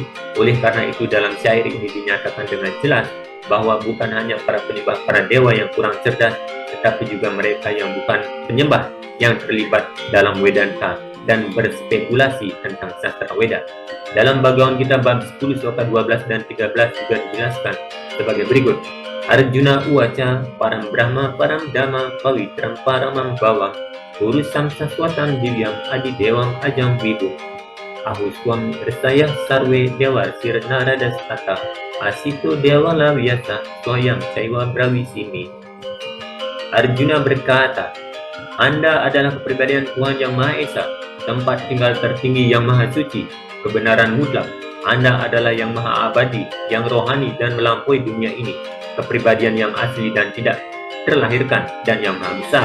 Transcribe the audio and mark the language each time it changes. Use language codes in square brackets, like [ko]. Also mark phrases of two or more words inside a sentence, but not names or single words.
[id] Oleh karena itu dalam syair ini dinyatakan dengan jelas bahwa bukan hanya para penyembah para dewa yang kurang cerdas, tetapi juga mereka yang bukan penyembah yang terlibat dalam Vedanta dan berspekulasi tentang sastra Weda. Dalam Bhagavad Gita bab 10 sloka 12 dan 13 juga dijelaskan sebagai berikut. [sa] अर्जुन उवाच परं ब्रह्म परं धाम पवित्रं परमं भव पुरुषं शाश्वतं दिव्यम् आदि देवम् अजं विभु आहुस्त्वाम् ऋषयः सर्वे देवर्षिर् नारदस् तथा असितो देवलो व्यासः स्वयं चैव ब्रवीमि. [id] Arjuna berkata, Anda adalah kepribadian Tuhan yang Maha Esa, tempat tinggal tertinggi yang Maha Suci, kebenaran mutlak. Anda adalah yang Maha Abadi, yang rohani dan melampaui dunia ini, kepribadian yang asli dan tidak terlahirkan, dan yang Maha Besar.